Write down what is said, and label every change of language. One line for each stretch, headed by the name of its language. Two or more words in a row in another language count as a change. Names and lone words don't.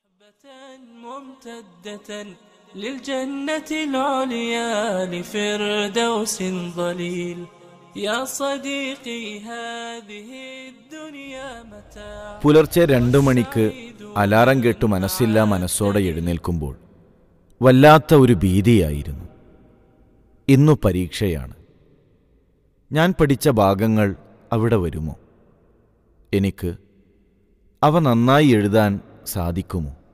Arabic: ممتدة للجنة العليا لفردوس ظليل يا صديقي هذه الدنيا متاع.
Malayalam: പുലർച്ചെ 2 മണിക്ക് അലാറം കേട്ട് മനസ്സില്ലാ മനസ്സോടെ എഴുന്നേൽക്കുമ്പോൾ വല്ലാത്ത ഒരു ഭീതിയായിരുന്നു. ഇന്നു പരീക്ഷയാണ്. ഞാൻ പഠിച്ച ഭാഗങ്ങൾ അവിടെ വരുമോ? എനിക്ക് അവ നന്നായി എഴുതാൻ സാധിക്കുമോ?